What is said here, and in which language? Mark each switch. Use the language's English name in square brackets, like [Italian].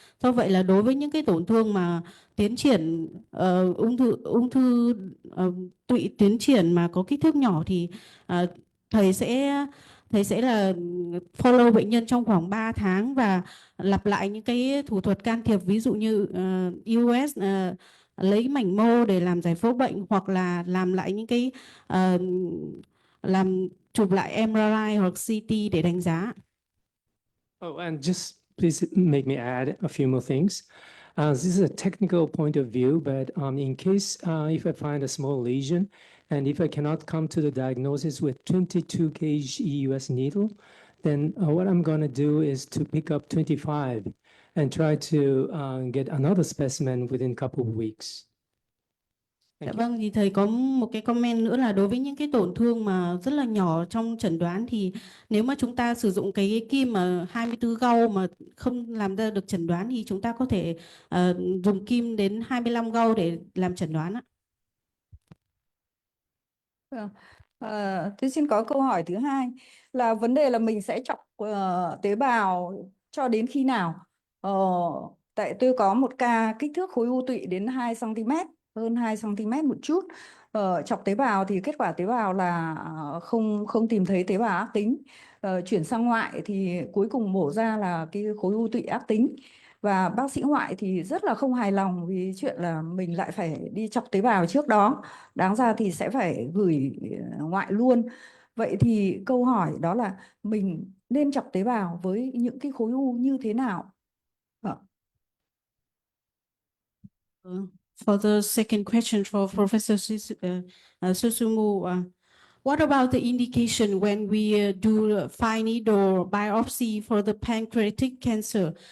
[Vietnamese] Do vậy là đối với những cái tổn thương mà tiến triển ung thư tụy tiến triển mà có kích thước nhỏ thì thầy sẽ là follow bệnh nhân trong khoảng 3 tháng và lặp lại những cái thủ thuật can thiệp, ví dụ như US lấy mảnh mô để làm giải phẫu bệnh, hoặc là làm lại những cái làm chụp lại MRI hoặc CT để đánh giá. [English] Oh, and just please make me add a few more things. This is a technical point of view, but in case if I find a small lesion, and if I cannot come to the diagnosis with 22 gauge EUS needle, then what I'm going to do is to pick up 25 and try to get another specimen within a couple of weeks. [Vietnamese] Dạ vâng, thì thầy có một cái comment nữa là đối với những cái tổn thương mà rất là nhỏ trong chẩn đoán thì nếu mà chúng ta sử dụng cái kim mà 24 gauge mà không làm ra được chẩn đoán thì chúng ta có thể dùng kim đến 25 gauge để làm chẩn đoán ạ. Tôi xin có câu hỏi thứ hai là vấn đề là mình sẽ chọc tế bào cho đến khi nào? Tại tôi có một ca kích thước khối u tụy đến 2 cm, hơn 2 cm một chút. Chọc tế bào thì kết quả tế bào là không tìm thấy tế bào ác tính. Chuyển sang ngoại thì cuối cùng mổ ra là cái khối u tụy ác tính. Và bác sĩ ngoại thì rất là không hài lòng vì chuyện là mình lại phải đi chọc tế bào trước đó. Đáng ra thì sẽ phải gửi ngoại luôn. Vậy thì câu hỏi đó là mình nên chọc tế bào với những cái khối u như thế nào [English] For the second question for Professor Susumu, what about the indication when we do a fine needle biopsy for the pancreatic cancer?